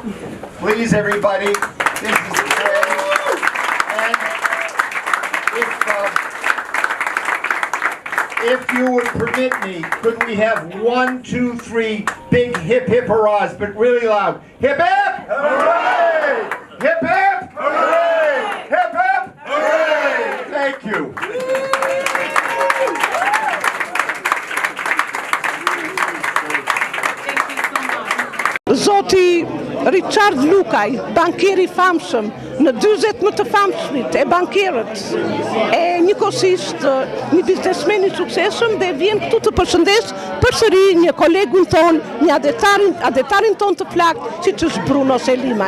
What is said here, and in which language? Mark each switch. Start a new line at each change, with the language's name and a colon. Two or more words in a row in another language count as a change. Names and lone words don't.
English: Please, everybody, this is the tray. And if you would permit me, could we have 1, 2, 3 big hip hip hurrahs, but really loud. Hip hip! Hooray! Hip hip! Hooray! Hip hip! Hooray! Thank you.
Albanian: Zoti Richard Lukaj, bankieri famshëm, në 40 më të famshmit e bankierët, e njëkohësisht një biznesmen I suksesshëm dhe vjen këtu të përshëndes përsëri një kolegun ton, një adetarin ton të flakt, siç është Bruno Selimaj.